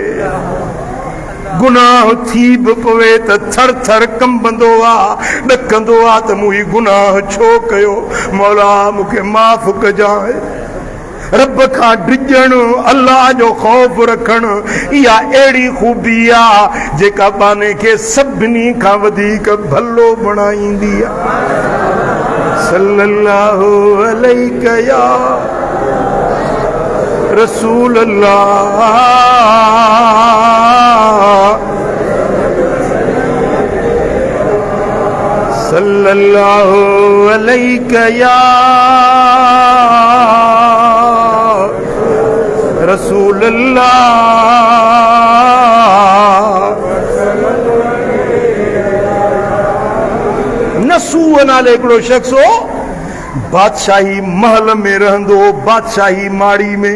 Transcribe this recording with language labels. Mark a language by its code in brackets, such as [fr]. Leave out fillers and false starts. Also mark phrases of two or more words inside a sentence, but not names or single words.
[sd] गुनाह थी बि पवे त थर थर कंबंदो आहे, ॾकंदो आहे त मूं ही गुनाह छो कयो, मौला मूंखे माफ़ कजांइ। रब खां डिॼणु, अल्लाह जो ख़ौफ़ रखणु, इहा अहिड़ी ख़ूबी आहे जेका बाने खे सभिनी खां वधीक भलो बणाईंदी आहे। [ar] صلى الله عليك يا رسول الله، صلى الله عليك يا رسول الله. [sd] नसूह नाले हिकिड़ो शख़्स हो, बादशाही महल में रहंदो, बादशाही माड़ी में।